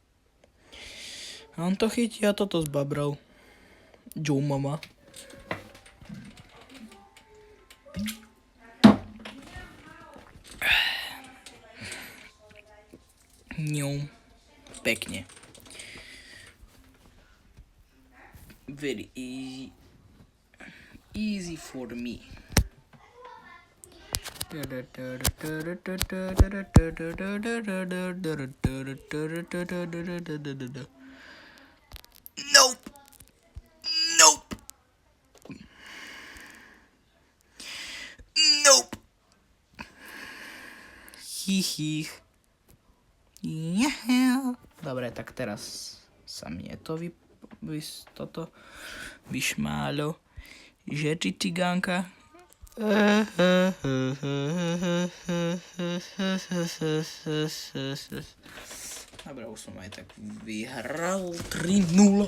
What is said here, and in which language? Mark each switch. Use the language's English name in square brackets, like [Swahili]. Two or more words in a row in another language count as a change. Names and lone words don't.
[Slovak] A on to chytí a toto zbabral. Joe Mama. Ňu. Pekne. [English] Very easy. Easy for me. Nope. Hihi. Yeah. [Slovak] Dobre, tak teraz sa mne to toto vyšmálo. Že či cigánka? Dobre, už som aj tak vyhral 3-0.